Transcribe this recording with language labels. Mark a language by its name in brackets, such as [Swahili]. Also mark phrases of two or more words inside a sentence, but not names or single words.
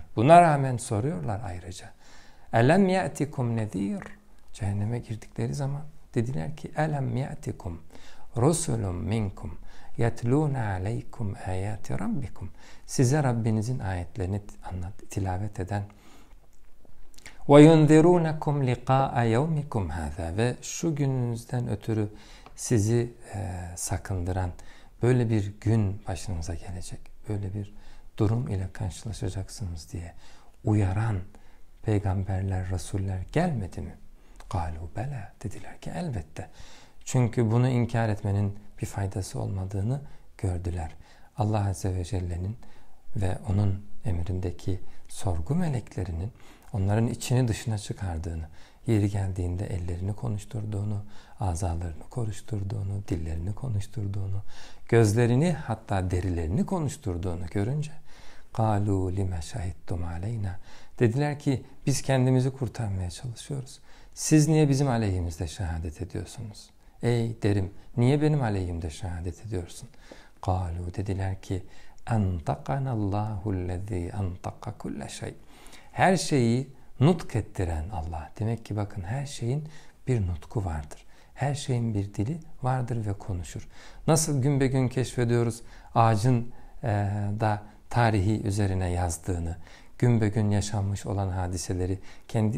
[Turkish] Buna rağmen soruyorlar ayrıca. [Arabic] ألم يأتكم نذير? [Turkish] Cehenneme girdikleri zaman dediler ki [Arabic] ألم يأتكم رسل منكم يتلون عليكم آيات ربكم. [Turkish] Size Rabbinizin ayetlerini tilavet eden [Arabic] وَيُنْذِرُونَكُمْ لِقَاءَ يَوْمِكُمْ هَذَا [Turkish] ve şu gününüzden ötürü sizi sakındıran böyle bir gün başınıza gelecek, böyle bir durum ile karşılaşacaksınız diye uyaran peygamberler, rasuller gelmedi mi? [Arabic] قَالُوا بَلَا [Turkish] dediler ki elbette. Çünkü bunu inkar etmenin bir faydası olmadığını gördüler. Allah [Arabic] عز وجل'nin [Turkish] ve onun emrindeki sorgu meleklerinin onların içini dışına çıkardığını, yeri geldiğinde ellerini konuşturduğunu, azalarını konuşturduğunu, dillerini konuşturduğunu, gözlerini hatta derilerini konuşturduğunu görünce [Arabic] قَالُوا لِمَ شَهِدْتُمْ عَلَيْنَا [Turkish] dediler ki biz kendimizi kurtarmaya çalışıyoruz. Siz niye bizim aleyhimizde şehadet ediyorsunuz? Ey derim, niye benim aleyhimde şehadet ediyorsun? قَالُوا dediler ki [Arabic] اَنْتَقَنَ اللّٰهُ الَّذ۪ي اَنْتَقَ كُلَّ شَيْءٍ [Turkish] her şeyi nutk ettiren Allah. Demek ki bakın her şeyin bir nutku vardır. Her şeyin bir dili vardır ve konuşur. Nasıl gün be gün keşfediyoruz ağacın da tarihi üzerine yazdığını, gün be gün yaşanmış olan hadiseleri kendi